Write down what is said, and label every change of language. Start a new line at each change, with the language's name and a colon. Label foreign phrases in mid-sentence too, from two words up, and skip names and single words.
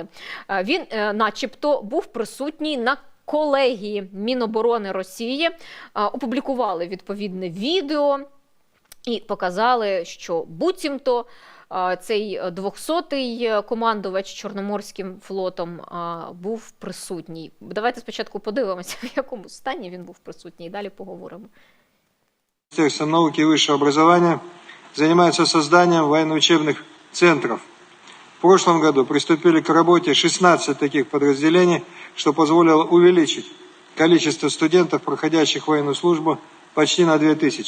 Ukrainian: Він начебто був присутній на колегії Міноборони Росії, опублікували відповідне відео і показали, що буцімто цей 200-й командувач Чорноморським флотом був присутній. Давайте спочатку подивимося, в якому стані він був присутній, і далі поговоримо.
Russian: Министерство науки и высшего образования занимается созданием военно-учебных центров. В прошлом году приступили к работе 16 таких подразделений, что позволило увеличить количество студентов, проходящих военную службу, почти на 2000.